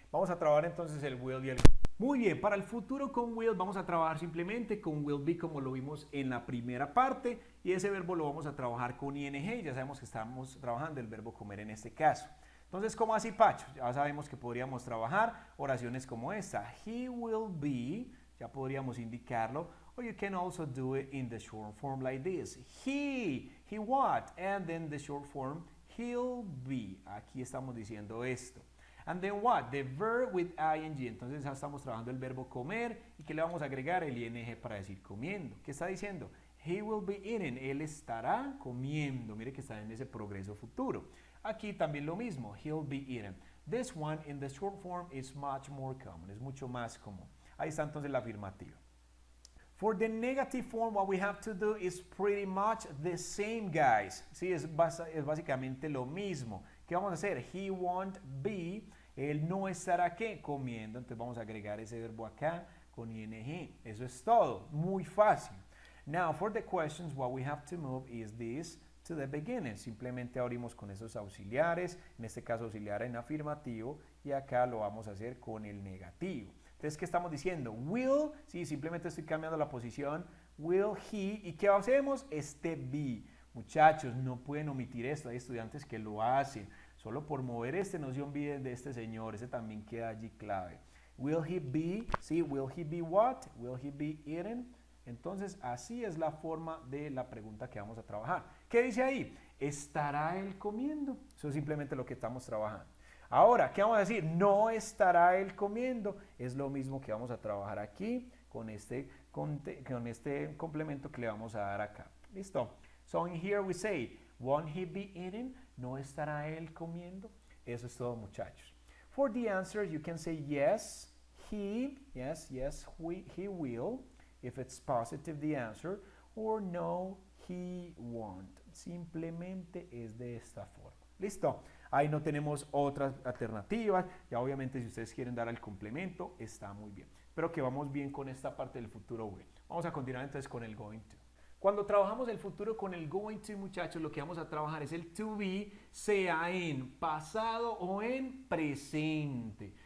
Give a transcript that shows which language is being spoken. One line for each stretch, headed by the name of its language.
Spanish: Vamos a trabajar entonces el will y el... Muy bien, para el futuro con will vamos a trabajar simplemente con will be como lo vimos en la primera parte y ese verbo lo vamos a trabajar con ing, ya sabemos que estamos trabajando el verbo comer en este caso. Entonces, ¿cómo así, Pacho? Ya sabemos que podríamos trabajar oraciones como esta.
English: He will be,
Spanish: ya podríamos indicarlo,
English: Or you can also do it in the short form like this. He what? And then the short form, he'll be.
Spanish: Aquí estamos diciendo esto.
English: And then what? The verb with ing.
Spanish: Entonces ya estamos trabajando el verbo comer. ¿Y qué le vamos a agregar? El ing para decir comiendo. ¿Qué está diciendo?
English: He will be eating.
Spanish: Él estará comiendo. Mire que está en ese progreso futuro. Aquí también lo mismo.
English: He'll be eating. This one in the short form is much more common.
Spanish: Es mucho más común. Ahí está entonces la afirmativa.
English: For the negative form, what we have to do is pretty much the same, guys.
Spanish: Sí, es básicamente lo mismo. ¿Qué vamos a hacer?
English: He won't be.
Spanish: Él no estará, ¿qué? Comiendo. Entonces vamos a agregar ese verbo acá con ing. Eso es todo. Muy fácil.
English: Now, for the questions, what we have to move is this to the beginning.
Spanish: Simplemente abrimos con esos auxiliares. En este caso, auxiliar en afirmativo. Y acá lo vamos a hacer con el negativo. Entonces, ¿qué estamos diciendo? Will, sí, simplemente estoy cambiando la posición.
English: Will he,
Spanish: ¿y qué hacemos? Este be. Muchachos, no pueden omitir esto. Hay estudiantes que lo hacen. Solo por mover este, no se olviden de este señor. Ese también queda allí clave.
English: Will he be, sí, will he be what? Will he be eating?
Spanish: Entonces, así es la forma de la pregunta que vamos a trabajar. ¿Qué dice ahí? ¿Estará él comiendo? Eso es simplemente lo que estamos trabajando. Ahora, ¿qué vamos a decir? No estará él comiendo. Es lo mismo que vamos a trabajar aquí con este complemento que le vamos a dar acá. ¿Listo?
English: So in here we say, won't he be eating?
Spanish: ¿No estará él comiendo? Eso es todo, muchachos.
English: For the answer, you can say yes, he, yes, he will, if it's positive the answer, or no, he won't.
Spanish: Simplemente es de esta forma. ¿Listo? Ahí no tenemos otras alternativas. Ya obviamente si ustedes quieren dar el complemento, está muy bien. Pero que vamos bien con esta parte del futuro bueno. Vamos a continuar entonces con el going to. Cuando trabajamos el futuro con el going to, muchachos, lo que vamos a trabajar es el to be, sea en pasado o en presente.